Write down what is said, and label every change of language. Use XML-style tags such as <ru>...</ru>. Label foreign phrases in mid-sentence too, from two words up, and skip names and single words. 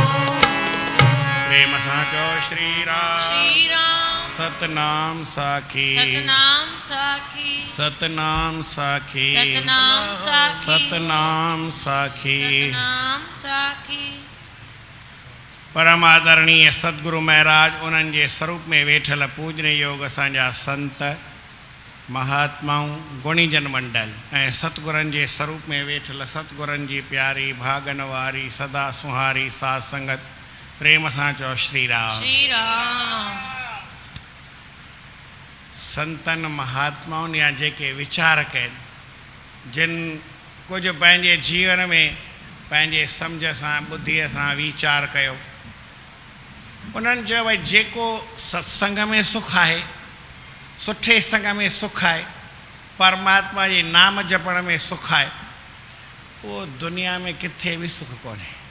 <sd>प्रेम साचो श्री राम। श्री राम सतनाम साखी। सतनाम साखी सतनाम साखी। सतनाम साखी सतनाम साखी। सतनाम साखी। परम आदरणीय सतगुरु महाराज उन्हनि जे स्वरूप में वेठल पूजने योग असांजा संत महात्माऊं गुणीजन मंडल ऐं सतगुरनि जे स्वरूप में वेठल सतगुरनि जी प्यारी भागन वारी सदा सुहारी साध संगत प्रेम सां चओ श्री राम। श्री राम संतन महात्माउनि या जेके वीचार कनि जिन कुछ पंहिंजे जीवन में पंहिंजे सम्झ सां बुद्धीअ सां वीचार कयो उन्हनि चयो भई जेको सत्संग में सुख आहे सुठे संग में सुख आहे परमात्मा जे नाम जपण में सुख आहे उहो दुनिया में किथे बि सुख कोन्हे।</sd>